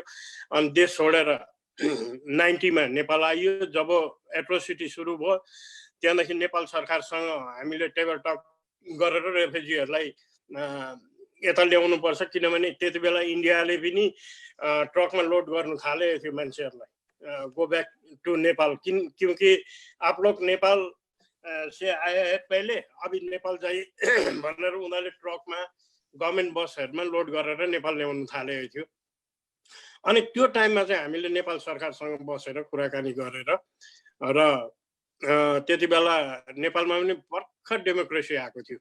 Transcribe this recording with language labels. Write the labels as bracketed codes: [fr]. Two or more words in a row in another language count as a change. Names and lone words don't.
[ne] अनि देश छोडेर 90 मा नेपाल आइयो। जब एट्रोसिटी सुरु भयो त्यहाँदेखि नेपाल सरकारसँग हामीले [en] table talk [ne] गरेर रेफ्युजीहरूलाई यता ल्याउनुपर्छ, किनभने त्यति बेला इन्डियाले पनि ट्रकमा लोड गर्नु थालेको थियो मान्छेहरूलाई, [en] go back to Nepal, [hi] क्योंकि आप लोग नेपाल से आए हैं पहले, अभी नेपाल जाइए [ne] भनेर उनीहरूले ट्रकमा [en] government buses [ne] लोड गरेर नेपाल ल्याउनु थालेको थियो। अनि त्यो टाइममा चाहिँ हामीले नेपाल सरकारसँग बसेर कुराकानी गरेर र त्यति बेला नेपालमा पनि भर्खर डेमोक्रेसी आएको थियो।